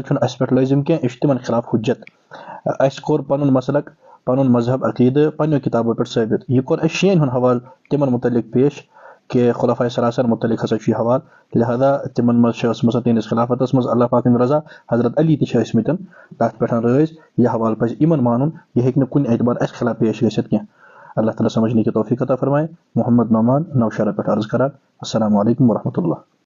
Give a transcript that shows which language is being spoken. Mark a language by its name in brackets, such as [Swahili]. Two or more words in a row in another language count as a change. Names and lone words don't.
[Kashmiri] چھُنہٕ اَسہِ پٮ۪ٹھ لٲزِم کینٛہہ یہِ چھُ تِمن خلاف حُجت اَسہِ کوٚر پنُن مسلک پنُن مذہب عقیٖدٕ پننیو کِتابو پٮ۪ٹھ ثٲبت یہِ کوٚر اَسہِ شِیَن ہُنٛد حوالہٕ تِمن متعلق پیش کہِ خُلفاء ثلاثن متعلق ہسا چھُ یہِ حوالہٕ لہٰذا تِمن منٛز چھِ ٲسمٕژ تِہنٛدِس خلافَتس منٛز اللہ پاک ہٕنٛدۍ رضا حضرت علی تہِ چھِ ٲسمٕتۍ تتھ پٮ۪ٹھ رٲضۍ یہِ حوالہٕ پزِ یِمن مانُن یہِ ہیٚکہِ نہٕ کُنہِ اعتبار اَسہِ خلاف پیش گٔژھِتھ کینٛہہ [Urdu] اللہ تعالیٰ سمجھنے کی توفیق عطا فرمائے [Kashmiri] محمد نعمان نوشہرہ پٮ۪ٹھ عرض کران [Arabic] السلام علیکم ورحمۃ اللہ